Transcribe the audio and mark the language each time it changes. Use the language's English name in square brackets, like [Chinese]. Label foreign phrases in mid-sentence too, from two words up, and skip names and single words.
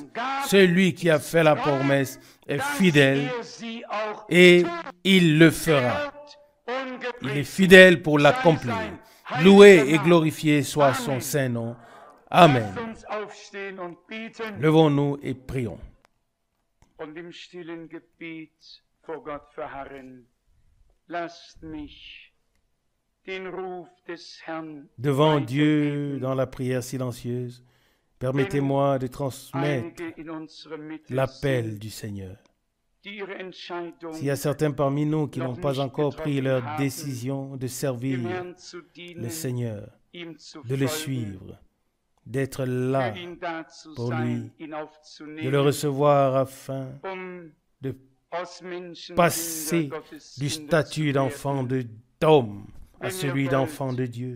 [French] Celui qui a fait la promesse est fidèle et il le fera. Il est fidèle pour l'accomplir. Loué et glorifié soit son saint nom. Amen. Levons-nous et prions. [German] Und im stillen Gebet vor Gott verharren. Lasst mich [French] devant Dieu dans la prière silencieuse, permettez-moi de transmettre l'appel du Seigneur. S'il y a certains parmi nous qui n'ont pas encore pris leur décision de servir le Seigneur, de le suivre, d'être là pour lui, de le recevoir afin de passer du statut d'enfant d'homme à celui d'enfant de Dieu.